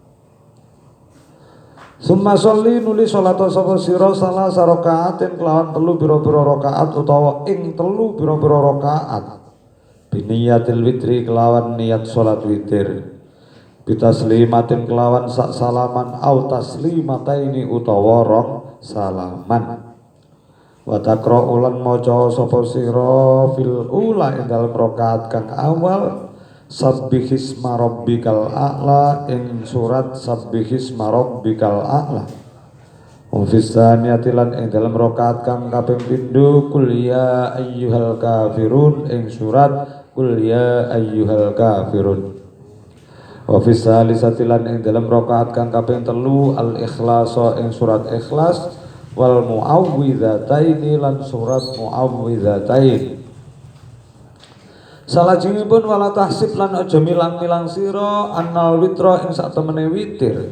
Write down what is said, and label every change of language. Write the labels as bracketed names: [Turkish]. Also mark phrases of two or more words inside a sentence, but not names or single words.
[Arabic] ثم صل [Javanese] nuli salat sapa sira [Arabic] ثلاث ركعات [Javanese] kelawan 3 pira-pira rakaat utawa ing 3 pira-pira rakaat [Arabic] بنية الوتر [Javanese] kelawan niat salat witir bitaslimatin kelawan sak salaman [Arabic] أو تسليمتين [Javanese] utawa rong salaman. [Arabic] وتقرأ [Javanese] lan maca sapa sira [Arabic] في الأولى [Javanese] ing dalem rakaat kang awal [Arabic] سبح اسم ربك الأعلى [Javanese] ing surat [Arabic] سبح اسم ربك الأعلى. وفي الثانية [Javanese] lan ing dalem rakaat kang kaping 7 [Arabic] قل يا أيها الكافرون [Javanese] ing surat [Arabic] قل يا أيها الكافرون. وفي الثالثة [Javanese] lan ing dalem rakaat kang kaping 3 [Arabic] الإخلاص [Javanese] ing surat ikhlas [Arabic] والمعوذتين [Javanese] lan surat muawwidzatain. Salajengipun [Arabic] ولا تحسب [Javanese] lan aja milang-milang sira [Arabic] أن الوتر [Javanese] ing sak temene witir.